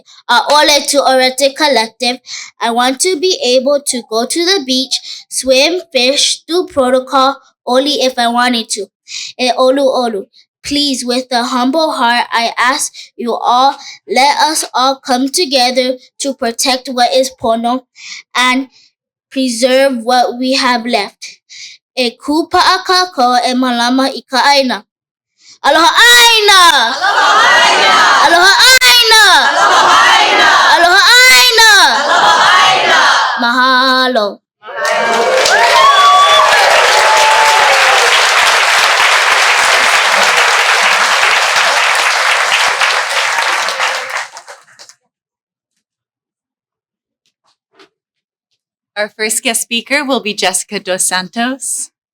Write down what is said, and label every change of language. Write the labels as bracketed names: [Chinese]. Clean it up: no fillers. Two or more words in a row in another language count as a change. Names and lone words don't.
[English] A'ole to Arete Collective. I want to be able to go to the beach, swim, fish, do protocol, only if I wanted to. [Hawaiian] E olu olu. [English] Please, with a humble heart, I ask you all, let us all come together to protect what is Pono and preserve what we have left. [Hawaiian] E Kūpa'a Kuilima e malama I ka aina. Aloha aina! Aloha aina! Aloha aina! Aloha aina! Aloha aina! Aloha aina! Mahalo. [English] Our first guest speaker will be Jessica dos Santos.